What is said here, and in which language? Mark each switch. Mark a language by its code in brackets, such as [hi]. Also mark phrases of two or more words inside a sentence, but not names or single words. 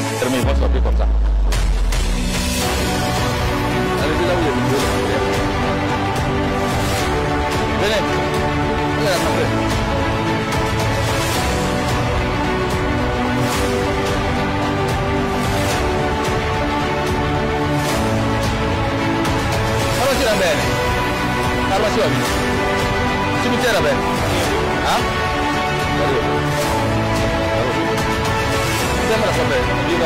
[fr] mais ils vont sortir comme ça. Allez, c'est là où il y a du boulot. Venez. Allez, attendez. [it] Farmacia bene. Farmacia. Cimitero bene. Ah? Sembra sapere. Viva.